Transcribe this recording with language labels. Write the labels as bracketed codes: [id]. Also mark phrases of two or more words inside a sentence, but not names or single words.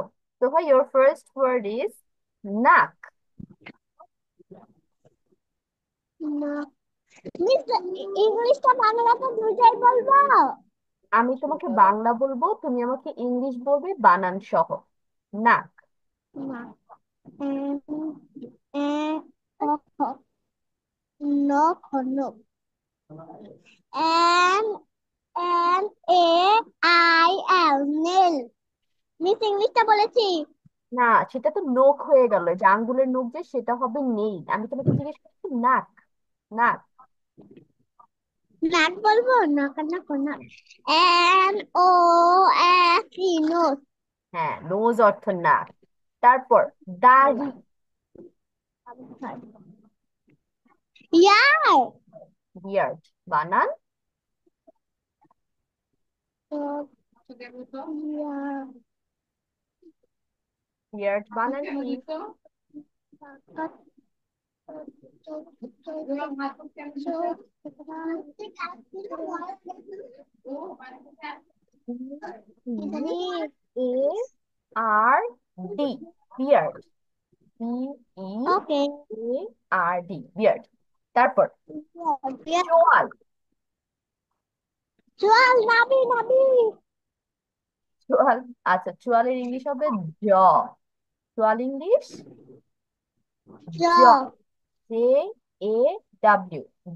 [en] সোহা, your first word is নাক। [bn] না, মিস, ইংলিশটা বাংলাতে দুইটাই বলবো। আমি তোমাকে বাংলা বলবো, তুমি আমাকে ইংলিশ বলবে বানান সহ। নাক। না, [en] N A O no no N N A I L nail [bn] মিস ইংলিশটা বলেছি না, সেটা তো নখ হয়ে গেল, যে আঙ্গুলের নখ, যে সেটা হবে নেই। আমি তোমাকে জিজ্ঞেস করছি নাক। নাক। নাক বলবো নাক নাক নাক [en] N O S E nose [bn] হ্যাঁ, নোজ অর্থ নাক। তারপর দাড়ি। ইয়ার বিয়ার্ড বানান। ইয়ার বিয়ার্ড বানান কি? [en] BEARD। বিয়ার্ড। [bn] ওকে [en] BEARD beard. [bn] তারপর চোয়াল। চল নাবি নাবি চোয়াল। আচ্ছা, চোয়ালের ইংলিশ হবে জ। চোয়াল ইংলিশ জ [en] জ। JAW। জ।